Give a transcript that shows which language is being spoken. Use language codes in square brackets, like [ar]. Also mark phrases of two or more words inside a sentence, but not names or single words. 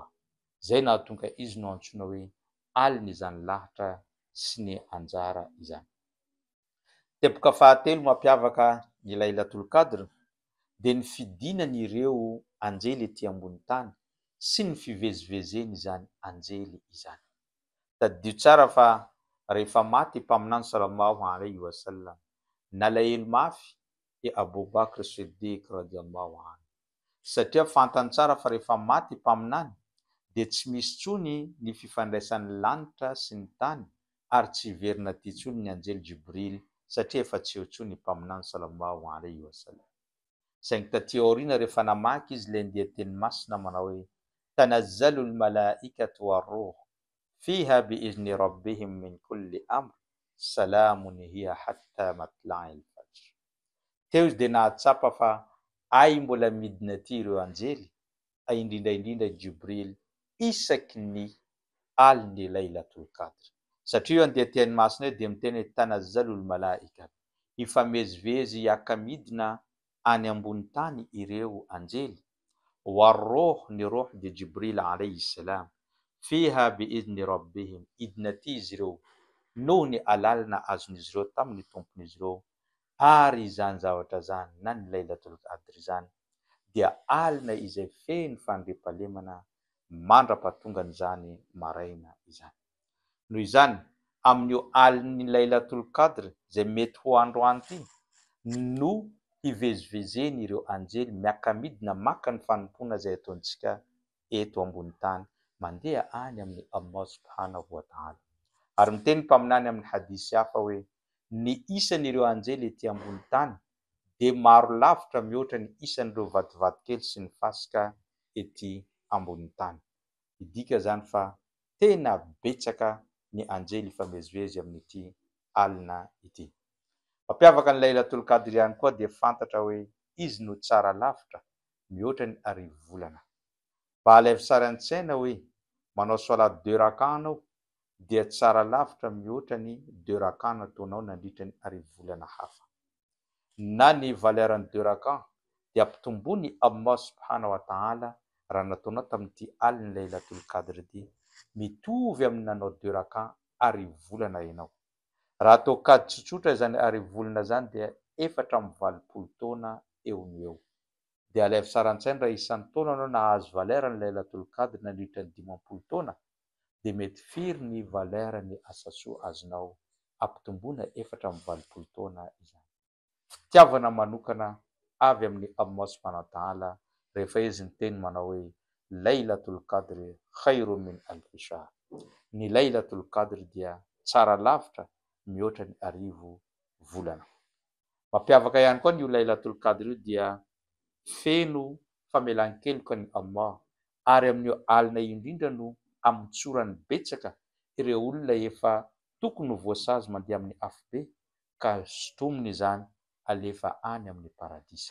[mg] Zay nahatonga izy no antsoina hoe aliny izany lahatra sy ny anjara izany. Teboka fahatelo mampiavaka ny Laylatul Qadr dia ny fidinany ireo anjely ety ambony tany sy ny fivezivezeny izany anjely izany. Taddio tsara fa rehefa maty mpaminany [ar] صلى الله عليه وسلم, [mg] nalahelo mafy i Abu Bakr Siddiq [ar] رضي الله عنه. [mg] Satria fantany tsara fa rehefa maty mpaminany dia tsy misy tsony ny fifandraisan'ny lanitra sy ny tany ary tsy verina ty tsony ny anjely Jibril satria efa tsy eo tsony mpaminany [ar] صلى الله عليه وسلم. [mg] Saingy taty aoriana rehefa namaky izy le ndia teny masina manao hoe [ar] تنزل الملائكة والروح فيها بإذن ربهم من كل أمر سلام هي حتى مطلع الفجر. [mg] Teo izy dia nahatsapa fa ay mbola midina ty ireo anjely, ay indrindra Jibril isaky ny aliny Laylatul Qadr. Satria io andeha teny masina io dia miteny [ar] تنزل الملائكة, [mg] ifamezivezy hiaka-midina any ambony tany ireo anjely. [ar] والروح, [mg] ny ruh dia Jibril [ar] عليه السلام, فيها بإذن ربهم, [mg] idina ty izy ireo noho ny alalina azon'izy ireo tamin'ny tompon'izy ireo. Ary izany zavatra zany na ny Laylatul Qadr zany dia alina izay feno fandriampahalemana mandra-pahatongan'izany maraina izany. Noho izany amin'io aliny Laylatul Qadr zay mety ho androany ity no hivezivezeny ireo anjely miaka-midina maka ny fanompona izay ataontsika eto ambony tany mandeha any amin'ny [ar] الله سبحانه وتعالى. [mg] Ary miteny mpaminany amin'ny hadisy hafa hoe ny isan'ireo anjely ety ambony tany de maro lavitra mihoatra ny isan'ireo vadivaty kely sy ny fasika ety ambony tany. Idika zany fa tena betsaka ny anjely ifamezivezy amin'ity alina ity. Mampiavaka ny Lailatul Qadr ihany koa de fantatra hoe izy no tsara lavitra mihoatra ny arivo volana. Mba alaivo sara an-tsaina hoe manao salat 2 raka anao dia tsara lavitra mihoatra ny 2 raka nataonao nandritra ny arivo volana hafa. Na ny valeran'ny 2 raka dia ampitombony [ar] الله سبحانه وتعالى [mg] raha nataonao tamin'ity alina Lailatul Qadr ity mitovy amin'ny nanao 2 raka arivo volana ianao. Raha atao kady tsotsotra zany arivo volana zany dia 420 taona eo no eo. De alaivo sara an-tsaina raha isan'ny taona anao nahazo valerany Lailatul Qadr nandritra ny 50 taona de mety firy ny valerany asasoa azonao ampitombona 420 taona izany. Fitiavana manokana avy amin'ny [ar] الله سبحانه وتعالى [mg] rehefa izy ny teny manao hoe [ar] ليلة القدر خير من ألف شهر. [mg] Ny Lailatul Qadr dia tsara lavitra mihoatra ny arivo volana. Mampiavaka ihany koa ny Lailatul Qadr io dia feno famelan-keloka ny Allah ary amin'io alina io indrindra no amitsorany betsaka ireo olona efa tokony voasazy mandeha amin'ny afobe ka sotominy izany alefa any amin'ny paradisa.